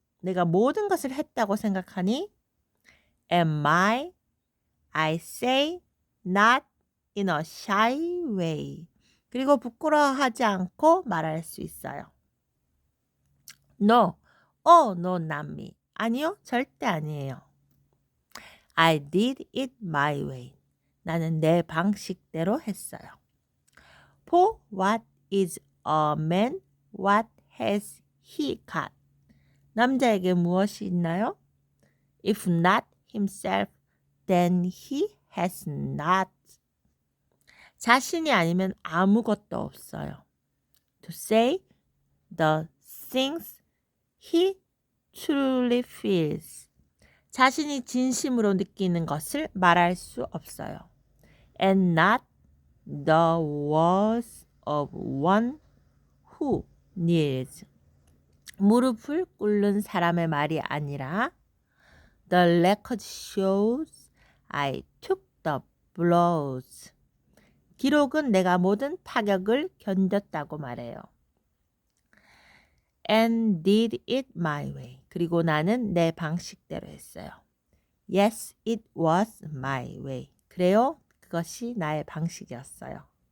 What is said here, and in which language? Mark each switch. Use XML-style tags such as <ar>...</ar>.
<ko>내가 모든 것을 했다고 생각하니</ko> <en>am I say not in a shy way.</en> <ko>그리고 부끄러워하지 않고 말할 수 있어요.</ko> <en>No, no, not me.</en> <ko>아니요, 절대 아니에요.</ko> <en>I did it my way.</en> <ko>나는 내 방식대로 했어요.</ko> <en>For what is a man? What has he got?</en> <ko>남자에게 무엇이 있나요?</ko> <en>If not himself, then he has not.</en> <ko>자신이 아니면 아무것도 없어요.</ko> <en>To say the things he truly feels.</en> <ko>자신이 진심으로 느끼는 것을 말할 수 없어요.</ko> <en>And not the words of one who kneels.</en> <ko>무릎을 꿇는 사람의 말이 아니라</ko> <en>The record shows I took the blows.</en> <ko>기록은 내가 모든 타격을 견뎠다고 말해요.</ko> <en>And did it my way.</en> <ko>그리고 나는 내 방식대로 했어요.</ko> <en>Yes, it was my way.</en> <ko>그래요, 그것이 나의 방식이었어요.</ko>